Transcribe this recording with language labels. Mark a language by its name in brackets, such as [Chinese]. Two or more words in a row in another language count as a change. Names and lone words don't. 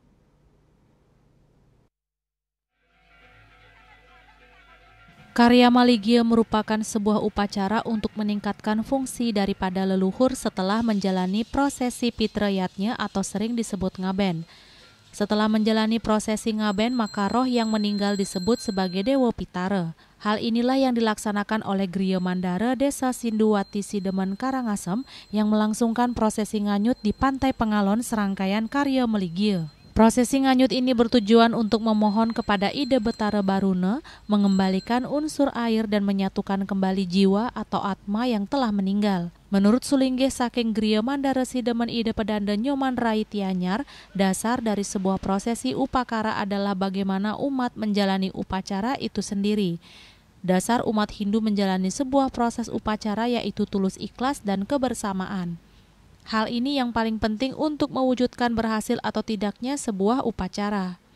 [Indonesian] Karya Maligya merupakan sebuah upacara untuk meningkatkan fungsi daripada leluhur setelah menjalani prosesi pitrayatnya atau sering disebut ngaben. Setelah menjalani prosesi ngaben, maka roh yang meninggal disebut sebagai Dewa Pitara. Hal inilah yang dilaksanakan oleh Griya Mandara Desa Sinduwati Sidemen Karangasem yang melangsungkan prosesi nganyut di Pantai Pengalon serangkaian karya Maligya. Prosesi nganyut ini bertujuan untuk memohon kepada Ida Betara Baruna mengembalikan unsur air dan menyatukan kembali jiwa atau atma yang telah meninggal. Menurut Sulingge saking Griya Mandara Sidemen Ida Pedanda Nyoman Rai Tianyar, dasar dari sebuah prosesi upakara adalah bagaimana umat menjalani upacara itu sendiri. Dasar umat Hindu menjalani sebuah proses upacara yaitu tulus ikhlas dan kebersamaan. Hal ini yang paling penting untuk mewujudkan berhasil atau tidaknya sebuah upacara.